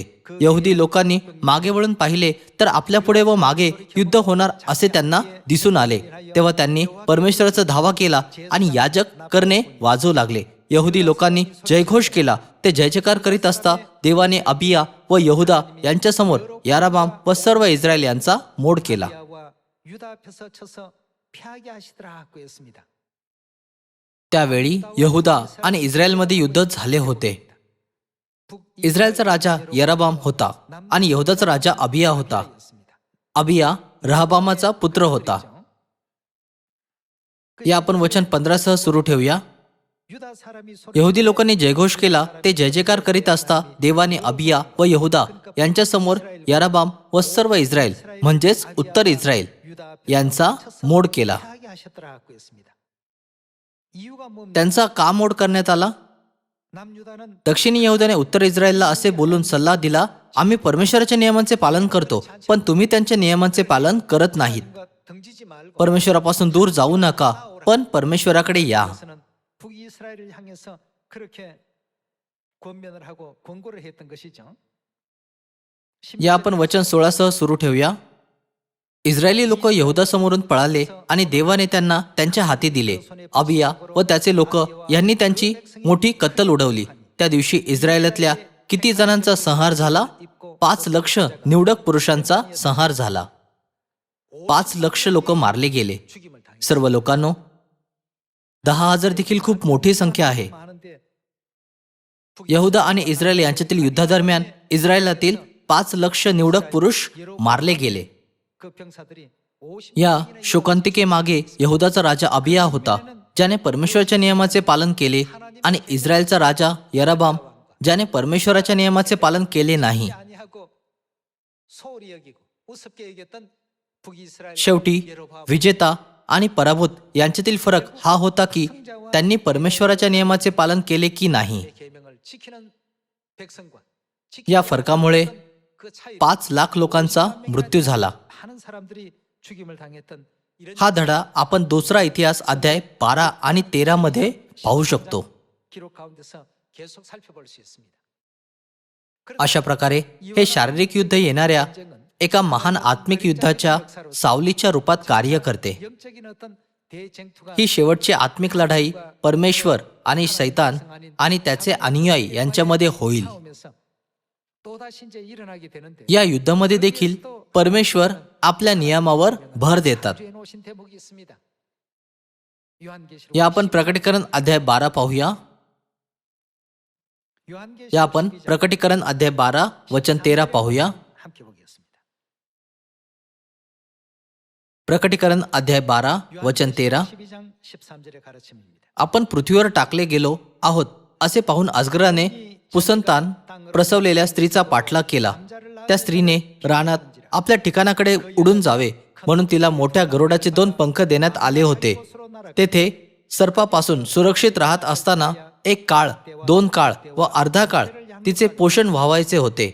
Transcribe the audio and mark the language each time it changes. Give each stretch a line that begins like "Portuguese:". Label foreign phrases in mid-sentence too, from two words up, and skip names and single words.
Marathi: यहुदी लोकांनी मागे वळून पाहिले तर आपल्या पुढे व मागे युद्ध होणार असे त्यांना दिसून आले. तेव्हा त्यांनी परमेश्वराचा धावा केला आणि याजक करणे वाजवू लागले. यहुदी लोकांनी जयघोष केला. ते जयजयकार करीत असता देवाने अबिया व यहुदा यांच्यासमोर याराबाम व सर्व इस्रायल यांचा मोड केला.
Korean: 아비야와 유다 앞에서 쳐서 패하게 하시더라 하고 했습니다.
Marathi: त्यावेळी यहुदा आणि इस्रायलमध्ये युद्ध झाले होते. इस्रायलचा राजा यराबाम होता आणि यहुदाचा राजा अबिया होता. अबिया रहबामाचा पुत्र होता. या आपण वचन 15 सुरू ठेवूया.
Korean: 유다 사람이
Marathi: यहुदी लोकांनी जयघोष केला. ते जयजयकार करीत असता देवाने अबिया व यहुदा यांच्यासमोर याराबाम व सर्व इस्रायल म्हणजेच उत्तर इस्रायल
Korean: 유다 앞에서
Marathi: यांचा मोड केला.
Korean: 패하게 하셨더라 하고 했습니다. 이유가 뭡니까?
Marathi: त्यांचा का मोड करण्यात आला?
Korean: 남유다는
Marathi: दक्षिणी यहुदाने उत्तर इस्रायलला असे बोलून सल्ला दिला, आम्ही परमेश्वराच्या नियमांचे पालन करतो, पण तुम्ही त्यांच्या नियमांचे पालन करत नाहीत.
Korean: 등지지 말고
Marathi: परमेश्वरापासून दूर जाऊ नका, पण परमेश्वराकडे या.
Korean: 그래서는 북이스라엘을 향해서 그렇게 권면을 하고 권고를 했던 것이죠.
Marathi: या आपण वचन 16 सुरू ठेवूया. इस्रायली लोक यहुदासमोरून पळाले आणि देवाने त्यांना त्यांच्या हाती दिले. अबिया व त्याचे लोक यांनी त्यांची मोठी कत्तल उडवली. त्या दिवशी इस्रायलातल्या किती जणांचा संहार झाला? 5 लाख निवडक पुरुषांचा संहार झाला. 5 लाख लोक मारले गेले.
Korean: 죽임을 당했습니다.
Marathi: सर्व लोकांनो, 10,000 देखील खूप मोठी संख्या आहे.
Korean: 많은데
Marathi: यहुदा आणि इस्रायल यांच्यातील युद्धादरम्यान इस्रायलातील 5 लाख निवडक पुरुष मारले गेले.
Korean: 그 병사들이 50
Marathi: या शोकांतिकेमागे यहुदाचा राजा अबिया होता, ज्याने परमेश्वराच्या नियमाचे पालन केले, आणि इस्रायलचा राजा यराबाम, ज्याने परमेश्वराच्या नियमाचे पालन केले नाही.
Korean: 아니하고 소홀히 여기고 우습게 여겼던 북이스라엘
Marathi: शेवटी विजेता आणि पराभूत यांच्यातील फरक हा होता की त्यांनी परमेश्वराच्या नियमाचे पालन केले की नाही.
Korean: 계명을 지키는 백성과
Marathi: या फरकामुळे
Korean: 그 차이
Marathi: 5 लाख लोकांचा मृत्यू झाला.
Korean: 많은 사람들이 죽임을 당했던 이런
Marathi: हा धडा आपण दुसरा इतिहास अध्याय 12 आणि 13 मध्ये पाहू शकतो.
Korean: 기록 가운데서 계속 살펴볼 수 있습니다.
Marathi: अशा प्रकारे हे शारीरिक युद्ध येणाऱ्या एका महान आत्मिक युद्धाच्या सावलीच्या रूपात कार्य करते.
Korean: 영적인 어떤 대쟁투가
Marathi: ही शेवटची आत्मिक लढाई परमेश्वर आणि सैतान आणि त्याचे अनुयायी यांच्यामध्ये होईल.
Korean: 싸움에서 또다시 이제 일어나게 되는데
Marathi: या युद्धामध्ये देखील परमेश्वर आपल्या नियमावर भर देतात.
Korean: 주에 놓으신 대목이 있습니다. 요한계시록
Marathi: या आपण प्रकटीकरण अध्याय 12 पाहूया.
Korean: 요한계시록
Marathi: या आपण प्रकटीकरण अध्याय 12 वचन 13 पाहूया.
Korean: 함께 보겠습니다.
Marathi: प्रकटीकरण अध्याय 12 वचन 13.
Korean: 12장 13절의 가르침입니다.
Marathi: आपण पृथ्वीवर टाकले गेलो आहोत असे पाहून अजगराने पुसंतान प्रसवलेल्या स्त्रीचा पाठलाग केला. त्या स्त्रीने रानात आपल्या ठिकाणाकडे उडून जावे म्हणून तिला मोठ्या गरुडाचे 2 पंख देण्यात आले होते. तेथे सर्पापासून सुरक्षित राहत असताना 1 काळ, 2 काळ व अर्धा काळ तिचे पोषण व्हावायचे होते.